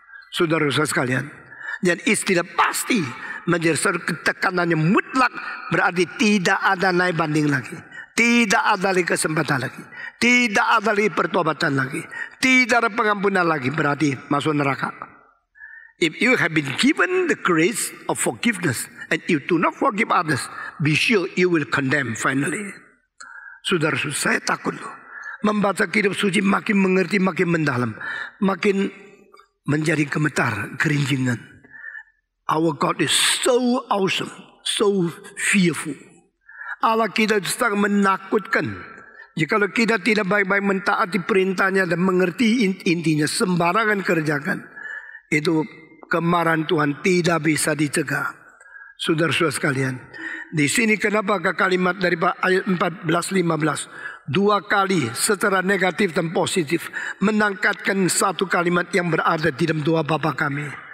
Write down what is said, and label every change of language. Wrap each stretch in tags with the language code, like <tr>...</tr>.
<id>Saudara-saudara sekalian, dan istilah pasti menjadi satu ketekanan yang mutlak, berarti tidak ada naik banding lagi, tidak ada lagi kesempatan lagi, tidak ada lagi pertobatan lagi, tidak ada pengampunan lagi, berarti masuk neraka.</id> <en>If you have been given the grace of forgiveness and you do not forgive others, be sure you will condemn finally.</en> <id>Saudara-saudara, saya takut loh. Membaca kitab suci makin mengerti, makin mendalam, makin menjadi gemetar, gerinjingan.</id> <en>Our God is so awesome, so fearful.</en> <id>Allah kita sangat menakutkan. Jikalau kita tidak baik-baik mentaati perintahnya dan mengerti intinya, sembarangan kerjakan, itu kemarahan Tuhan tidak bisa dicegah. Saudara-saudara sekalian, di sini kenapa kalimat dari ayat 14-15 2 kali secara negatif dan positif menangkatkan satu kalimat yang berada di dalam doa Bapa kami.</id>